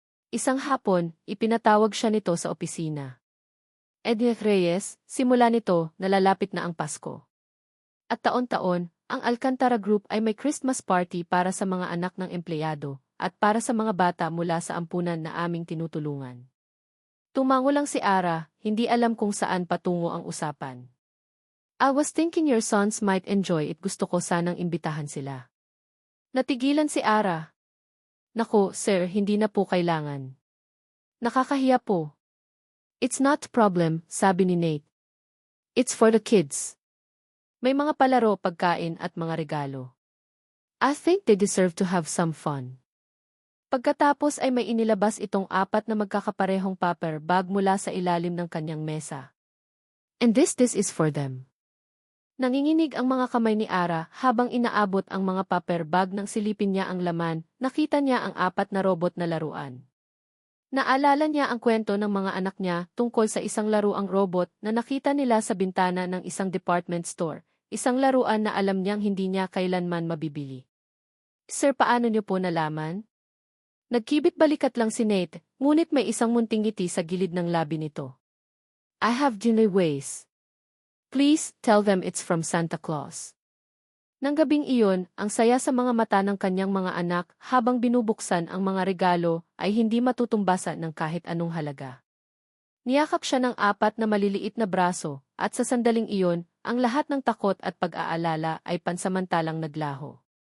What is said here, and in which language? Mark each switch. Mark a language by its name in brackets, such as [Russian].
[Filipino] Isang hapon, ipinatawag siya nito sa opisina. Edith Reyes, simula nito, nalalapit na ang Pasko. At taon-taon, ang Alcantara Group ay may Christmas party para sa mga anak ng empleyado at para sa mga bata mula sa ampunan na aming tinutulungan. Tumango lang si Ara, hindi alam kung saan patungo ang usapan. [English] I was thinking your sons might enjoy it, [Filipino] gusto ko sanang imbitahan sila. Natigilan si Ara. Nako, sir, hindi na po kailangan. Nakakahiya po. [English] It's not a problem, [Filipino] sabi ni Nate. [English] It's for the kids. [Filipino] May mga palaro, pagkain at mga regalo. [English] I think they deserve to have some fun. [Filipino] Pagkatapos ay may inilabas itong apat na magkakaparehong paper bag mula sa ilalim ng kanyang mesa. [English] And this is for them. [Filipino] Nanginginig ang mga kamay ni Ara habang inaabot ang mga paper bag nang silipin niya ang laman, nakita niya ang apat na robot na laruan. Naalala niya ang kwento ng mga anak niya tungkol sa isang laruang robot na nakita nila sa bintana ng isang department store, isang laruan na alam niyang hindi niya kailanman mabibili. Sir, paano niyo po nalaman? Nagkibit-balikat lang si Nate, ngunit may isang munting ngiti sa gilid ng labi nito. [English] I have Julie ways. Please, tell them it's from Santa Claus. [Filipino] Nang gabing iyon, ang saya sa mga mata ng kanyang mga anak habang binubuksan ang mga regalo ay hindi matutumbasan ng kahit anong halaga. Niyakap siya ng apat na maliliit na braso, at sa sandaling iyon, ang lahat ng takot at pag-aalala ay pansamantalang naglaho.